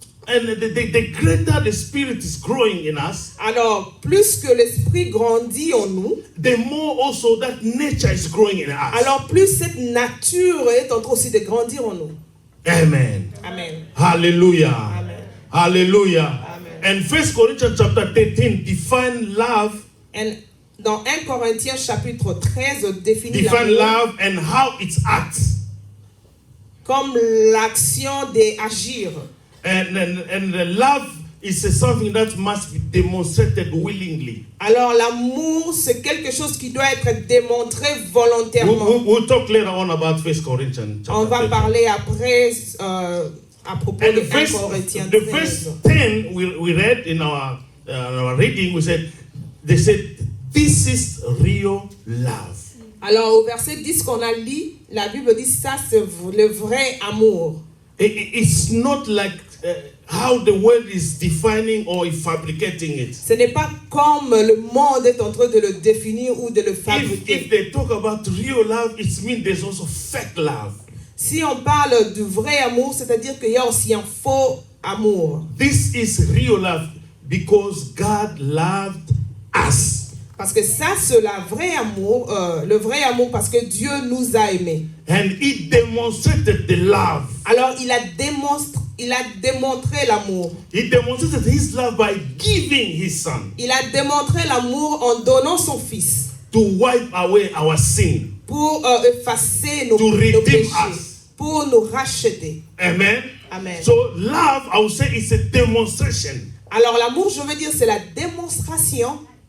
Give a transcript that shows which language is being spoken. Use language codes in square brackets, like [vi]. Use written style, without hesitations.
[en] And the greater the spirit is growing in us, [fr] Alors, plus que l'esprit grandit en nous, [en] the more also that nature is growing in us. [fr] alors plus cette nature est en train aussi de grandir en nous. [en] Amen. [fr] Amen. [en] Hallelujah. [fr] Amen. [en] Hallelujah. [fr] Amen. [en] And 1 Corinthians chapter 13 define love, [fr] Et dans 1 Corinthiens chapitre 13 définit [en] define [fr] l'amour [en] love and how it acts. [fr] comme l'action d'agir. [en] And the love is something that must be demonstrated willingly. [fr] Alors l'amour, c'est quelque chose qui doit être démontré volontairement. [en] We'll talk later on about 1 Corinthians chapter [fr] On va [en] 13. [fr] parler après à propos [en] And [fr] de 1 Corinthiens [en] the [fr] 13. [en] verse 10 we read in our reading, they said, this is real love. [fr] Alors au verset 10 qu'on a lu, la Bible dit ça c'est le vrai amour. [en] It's not like how the world is defining or fabricating it. [fr] Ce n'est pas comme le monde est en train de le définir ou de le [en] If [fr] fabriquer. [en] they talk about real love, it means there's also fake love. [fr] Si on parle du vrai amour, c'est-à-dire qu'il y a aussi un faux amour. [en] This is real love because God loved us. [fr] Parce que ça, c'est le vrai amour parce que Dieu nous a aimés. [en] And He demonstrated the love. [fr] Alors, il a démontré l'amour. [en] He demonstrated His love by giving His Son [fr] Il a démontré l'amour en donnant son Fils [en] to wipe away our sin. [fr] pour effacer nos [en] To redeem [fr] péchés, [en] us. [fr] pour nous racheter. [en] Amen. [fr] Amen. [en] So love, I would say, is a demonstration [fr] Alors, l'amour, je veux dire, c'est la démonstration